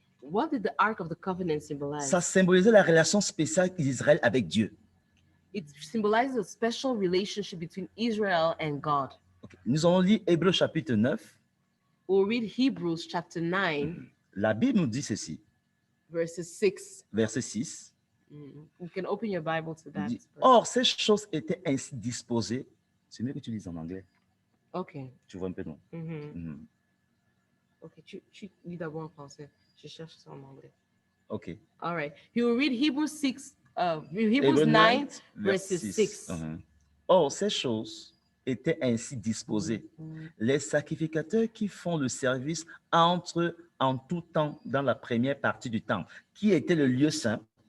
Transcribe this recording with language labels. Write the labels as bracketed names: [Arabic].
[English] What did the Ark of the Covenant symbolize? [French] Ça symbolisait la relation spéciale d'Israël avec Dieu. [English] It symbolizes a special relationship between Israel and God. OK. [French] Nous allons lire Hébreux chapitre 9. [English] We'll read Hebrews chapter 9, [French] La Bible nous dit ceci, [English] verses 6. [French] verset 6. [English] You can open your Bible to [French] Il [English] that. [French] dit, Or, ces choses étaient ainsi disposées. C'est mieux que tu lises en anglais. [English] Okay. [French] Tu vois un peu, non? Mhm. Mhm. Okay, tu lis d'abord en français. Je cherche ça en anglais. [English] OK. All right. He will read Hebrews 6, Hebrews [French] Hébreux [English] 9, [French] verset [English] verses 6. Mhm. [French] Or, ces choses étaient ainsi disposées. Les sacrificateurs qui font le service entrent en tout temps dans la première partie du temple, qui était le lieu saint.